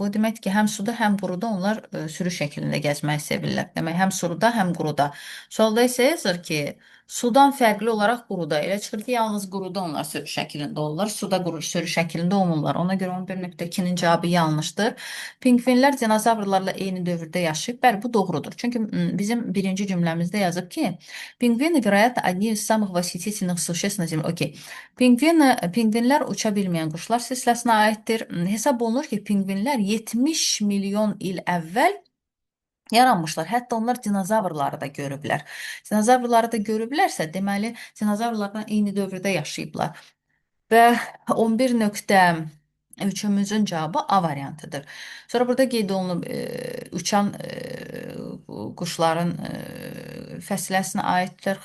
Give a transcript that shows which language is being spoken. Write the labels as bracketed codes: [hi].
[az] Bu demək ki, həm suda, həm quruda onlar sürü şəklində gəzməyi sevirlər. Demək, həm suda, həm quruda. Sualda isə yazır ki, sudan fərqli olaraq quruda. Elə çıxır ki, yalnız quruda onlar sürü şəklində olurlar. Suda sürü şəklində olmurlar. Ona görə 11.2-nin cavabı yanlışdır. Pinqvinlər dinozavrlarla eyni dövrdə yaşayıb. Bəli, bu doğrudur. Çünki bizim birinci cümləmizdə yazıb ki, pinqvini, [ru] вероятно, одни из самых восхитительных существ на Земле. [az] Okey. Pinqvinlər uça bilməyən quşlar silsiləsinə aiddir. Hesab olunur ki, pinqvinlər 70 milyon il əvvəl yaranmışlar. Hətta onlar dinozavrları da görüblər. Dinozavrları da görüblərsə, deməli, dinozavrlarla eyni dövrdə yaşayıblar. Və 11.3-ümüzün cavabı A variantıdır. Sonra burada qeyd olunub uçan quşların fəsiləsinə aiddir.